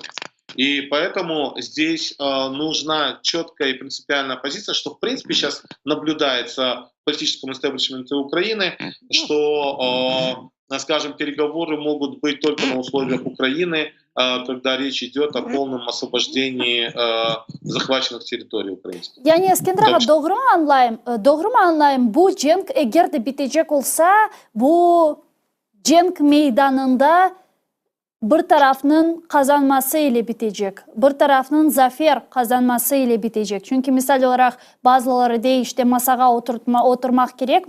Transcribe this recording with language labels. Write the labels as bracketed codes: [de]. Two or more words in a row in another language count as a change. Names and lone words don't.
[ru] И поэтому здесь нужна четкая и принципиальная позиция, что в принципе сейчас наблюдается в политическом истеблишменте Украины, что, скажем, переговоры могут быть только на условиях Украины, когда речь идет о полном освобождении захваченных территорий украинских. [crh] Yani Eskender ağa doğru mu anlayayım? Bu cenk eğer de bitecek olsa bu cenk meydanında bir tarafının kazanması ile bitecek. Bir tarafının zafer kazanması ile bitecek. Çünkü misal olarak bazıları de işte masaya oturmak gerek.